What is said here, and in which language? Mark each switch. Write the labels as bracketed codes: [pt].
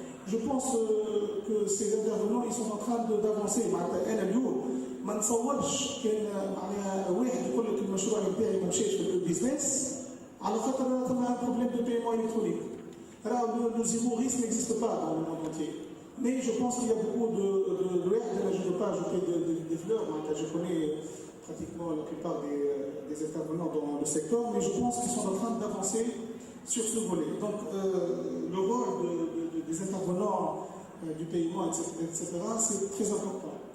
[fr] Je pense que ces intervenants, ils sont en train d'avancer. [ar] ما نتصورش كان معناها واحد يقول لك المشروع نتاعي ما مشاش في البيزنس على خاطر ثم بروبليم دو بايمون الكترونيك. راه لو زيموريس [fr] n'existe pas dans le monde entier. Mais je pense qu'il y a beaucoup de je ne veux pas ajouter des fleurs, je connais pratiquement la plupart des intervenants dans le secteur, mais je pense qu'ils sont en train d'avancer sur ce volet. Donc le rôle des intervenants du paiement, etc., c'est très important.